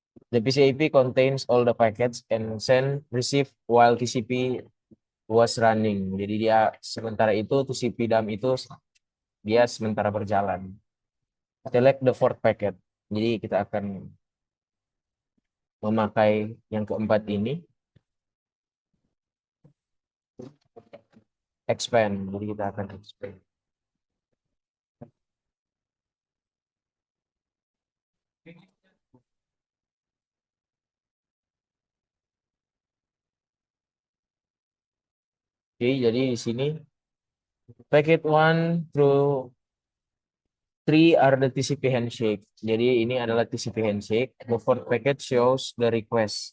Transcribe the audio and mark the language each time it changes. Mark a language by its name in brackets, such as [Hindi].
[English] The PCAP contains all the packets and send receive while TCP was running. [Indonesian] Jadi dia sementara itu TCP dump itu dia sementara berjalan. [English] Select the fourth packet. [Indonesian] Jadi kita akan memakai yang keempat ini. Expand. Jadi kita akan expand. Oke, jadi di sini [English] packet 1 through 3 are the TCP handshake. [Indonesian] Jadi ini adalah TCP handshake. [English] The fourth packet shows the request.